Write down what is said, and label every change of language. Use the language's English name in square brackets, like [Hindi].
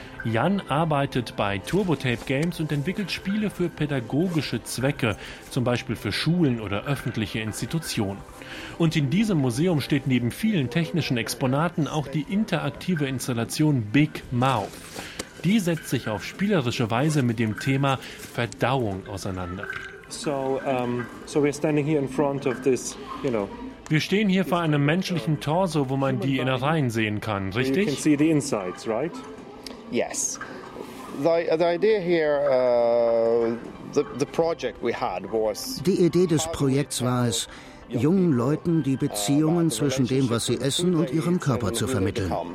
[German] Jan arbeitet bei TurboTape Games und entwickelt Spiele für pädagogische Zwecke, zum Beispiel für Schulen oder öffentliche Institutionen. Und in diesem Museum steht neben vielen technischen Exponaten auch die interaktive Installation Big Mouth. Die setzt sich auf spielerische Weise mit dem Thema Verdauung auseinander. [English] So we're standing here in front of this, you know. [German] Wir stehen hier vor einem menschlichen Torso, wo man die Innereien sehen kann, richtig? [English] You can see the insides, right? Yes. The idea here, the project we had was. [German] Die Idee des Projekts war es, jungen Leuten die Beziehungen zwischen dem, was sie essen, und ihrem Körper zu vermitteln.